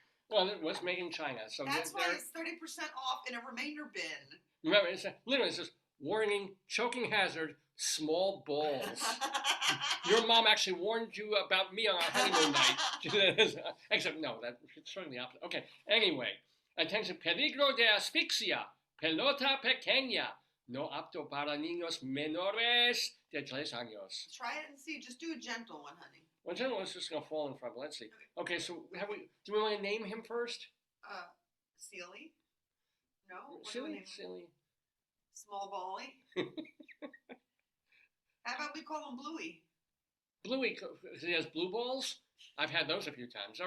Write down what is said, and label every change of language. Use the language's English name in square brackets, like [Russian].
[English] Well, it was made in China. So that's why it's 30% off in a remainder bin. Remember, it says, warning, choking hazard, small balls. Your mom actually warned you about me on our honeymoon night. Except, no, that's certainly the opposite. Okay, anyway. [Spanish] Attention, peligro de asfixia, pelota pequeña, no apto para niños menores de 3 años. [English] Try it and see. Just do a gentle one, honey. Well, gentle one's just going to fall in front. Let's see. Okay, so do we want to name him first? Silly? No? Silly. Small Bally? How about we call him Bluey? Bluey, because he has blue balls? I've had those a few times.